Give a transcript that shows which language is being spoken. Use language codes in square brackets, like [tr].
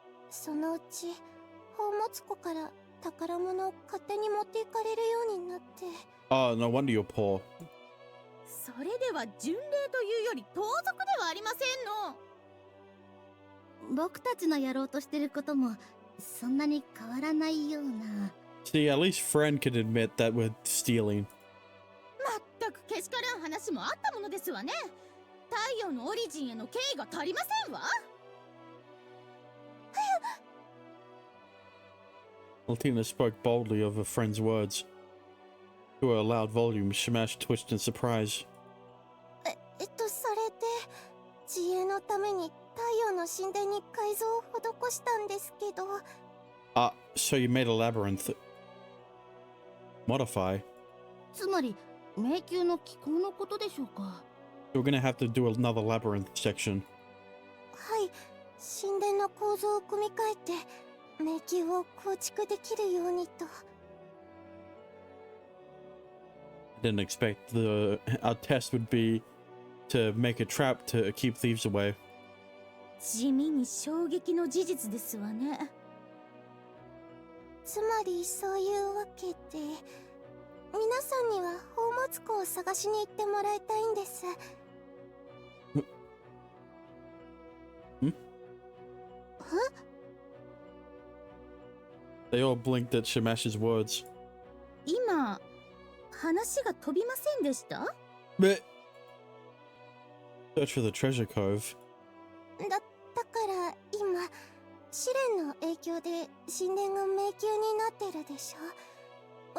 [ja] そのうち宝物庫から宝物を勝手に持っていかれるようになって。 [en] Oh, no wonder you're poor. [ja] それでは巡礼というより盗賊ではありませんの。僕たちのやろうとしてることもそんなに変わらないような。 [en] See, at least Friend can admit that we're stealing. [ja] まったくけしからん話もあったものですわね。太陽のオリジンへの敬意が足りませんわ。 [en] Maltina spoke boldly of her friend's words. To her loud volume, Shamash twitched in surprise. [ja] それで自衛のために太陽の神殿に改造を施したんですけど。 [en] Ah, so you made a labyrinth. Modify? [ja] つまり迷宮の気候のことでしょうか。 [en] We're gonna have to do another labyrinth section. [ja] はい、神殿の構造を組み替えて迷宮を構築できるようにと。 [en] Didn't expect our test would be to make a trap to keep thieves away. [ja] 地味に衝撃の事実ですわね。つまりそういうわけで、皆さんには宝物庫を探しに行ってもらいたいんです。 [en] They all blinked at Shamash's words. [ja] 今話が飛びませんでした？ [en] But search for the treasure cove. [ja] だから今試練の影響で神殿が迷宮になってるでしょ。